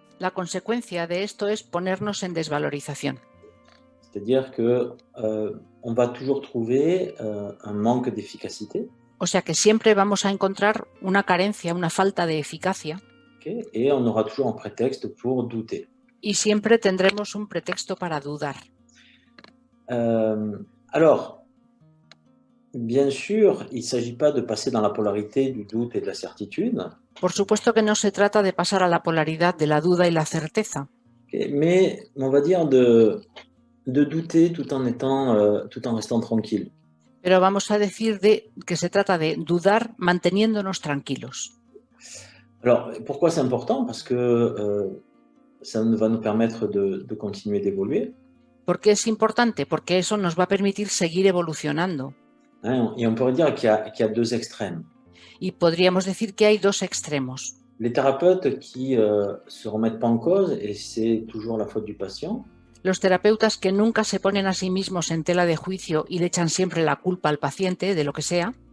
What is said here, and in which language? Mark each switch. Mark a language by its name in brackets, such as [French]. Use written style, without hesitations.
[Spanish] La consecuencia de esto es ponernos en desvalorización. [French] C'est-à-dire que on va toujours trouver un manque d'efficacité. [Spanish] O sea que siempre vamos a encontrar una carencia, una falta de eficacia. [French] Okay, et on aura toujours un prétexte pour douter. [Spanish] Y siempre tendremos un pretexto para dudar. [French] Alors, Bien sûr, il ne s'agit pas de passer dans la polarité du doute et de la certitude, [Spanish] Por supuesto que no se trata de pasar a la polaridad de la duda y la certeza, [French] mais on va dire de douter tout en restant tranquille. [Spanish] pero vamos a decir de que se trata de dudar manteniéndonos tranquilos. [French] Alors, pourquoi c'est important? Parce que ça va nous permettre de continuer d'évoluer. [Spanish] ¿Por qué es importante? Porque eso nos va a permitir seguir evolucionando. [French] Hein, et on pourrait dire qu'il y a deux extrêmes. [Spanish] Y podríamos decir que hay dos extremos. [French] Les thérapeutes qui se remettent pas en cause, et c'est toujours la faute du patient. [Spanish] Los terapeutas que nunca se ponen a sí mismos en tela de juicio y le echan siempre la culpa al paciente de lo que sea.